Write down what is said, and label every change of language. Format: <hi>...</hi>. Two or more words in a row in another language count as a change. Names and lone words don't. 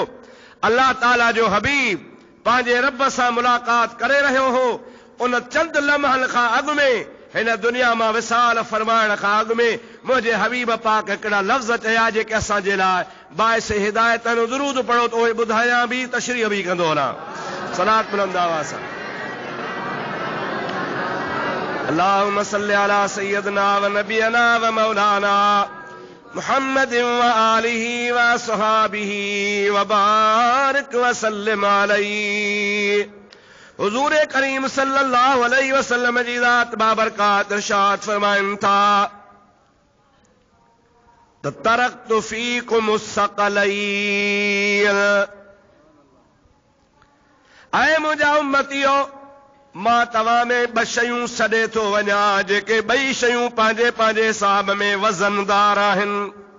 <sd>अल्लाह ताला जो हबीब पंहिंजे रब सां मुलाक़ात करे रहियो हो। उन चंद लम्हनि खां अॻु में हिन दुनिया मां विसाल फरमाइण खां अॻु में मुंहिंजे हबीब पाक हिकिड़ा लफ़्ज़ चया जेके असांजे लाइ बाइस हिदायत आहिनि। दुरूद पढ़ो त उहे ॿुधायां बि, तशरीह बि कंदो वञा। सलात बुलंद आवाज़ सां</sd> <ar>اللهم صل على سيدنا ونبينا ومولانا محمد وآله وأصحابه وبارك وسلم عليه.</ar> <sd>हुजूर करीम</sd> <ar>صلى الله عليه وسلم</ar> <sd>जी ज़ात बाबरकात इरशाद फरमाइनि था त</sd> <ar>تركت فيكم الثقلين,</ar> <sd>ऐं मुंहिंजा उम्मतियो मां तव्हां में ॿ शयूं छॾे थो वञा जेके ॿई शयूं पंहिंजे पंहिंजे हिसाब में वज़नदार आहिनि।</sd>